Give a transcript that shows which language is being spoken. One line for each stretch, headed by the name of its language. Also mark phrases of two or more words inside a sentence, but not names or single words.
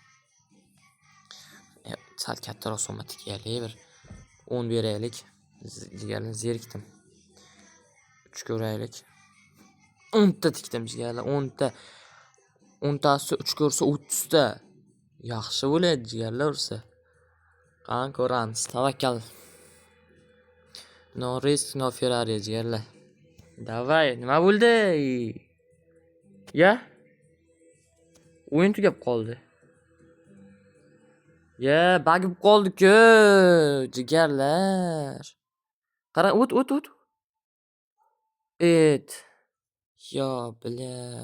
Uzbek: Sal kattaroq summa tikaylik, bir 10 beraylik. Jigarlar zerikdim. 3 ko'raylik. 10 ta tikdim jigarlar, 10 ta. 10 tasi 3 ko'rsa 30 ta. Yaxshi bo'ladi jigarlar ursa. Qani ko'ramiz. Tavakkal.
English: No risk, no Ferrari
Uzbek: jigarlar. Davay, nima bo'ldi? Ya? O'yin tugab qoldi. Ya, bagib qoldi-ku, jigarlar. Qara, o't. Yo, bля.